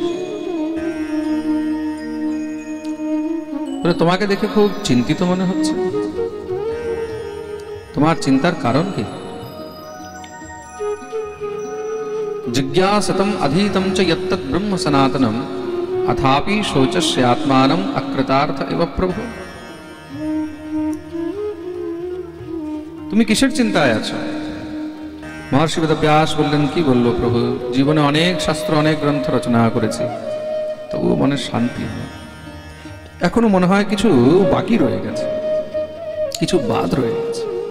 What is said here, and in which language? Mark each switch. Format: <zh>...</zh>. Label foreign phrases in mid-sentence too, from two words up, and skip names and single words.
<bn>বলে তোমাকে দেখে খুব চিন্তিত মনে হচ্ছে, তোমার চিন্তার কারণ কি?</bn> <sa>জিজ্ঞাসতম অধীতম চ যত্তৎ ব্রহ্ম সনাতনম अथापि शोचस्य आत्मानम् अकृतार्थ एव प्रभु।</sa> <bn>তুমি কিসের চিন্তায় আছো? মহর্ষি বেদব্যাস বললেন, কি বললো প্রভু, জীবনে অনেক শাস্ত্র অনেক গ্রন্থ রচনা করেছি, তবুও মনে শান্তি হয়। এখনো মনে হয় কিছু বাকি রয়ে গেছে, কিছু বাদ রয়ে গেছে।</bn>